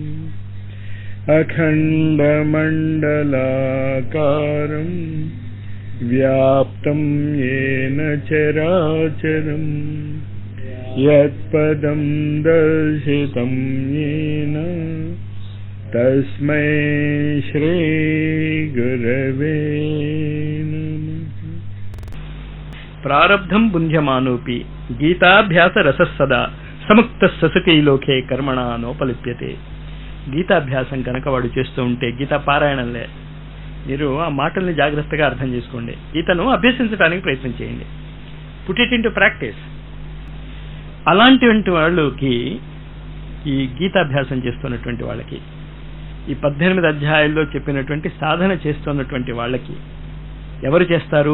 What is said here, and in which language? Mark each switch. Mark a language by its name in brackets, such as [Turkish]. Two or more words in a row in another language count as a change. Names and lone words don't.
[Sanskrit] अखण्डमण्डलाकारम् व्याप्तं येन चराचरं यत्पदं दर्शितं येन तस्मै श्री गुरवे नमः। प्रारब्धं बुन्ध्यमानोऽपि गीताभ्यास रसस्सदा समुक्तः ससुखी लोके कर्मणा नोपलिप्यते। [Telugu] గీతాభ్యాసం కనుక వాడు చేస్తూ ఉంటే, గీతా పారాయణంలే మీరు ఆ మాటల్ని జాగ్రత్తగా అర్థం చేసుకోండి, గీతను అభ్యసించడానికి ప్రయత్నం చేయండి, [English] put it in to practice. [Telugu] అలాంటి వాళ్ళకి, ఈ గీతాభ్యాసం చేస్తున్నటువంటి వాళ్ళకి, ఈ 18 అధ్యాయాల్లో చెప్పినటువంటి సాధన చేస్తున్నటువంటి వాళ్ళకి ఎవరు చేస్తారు?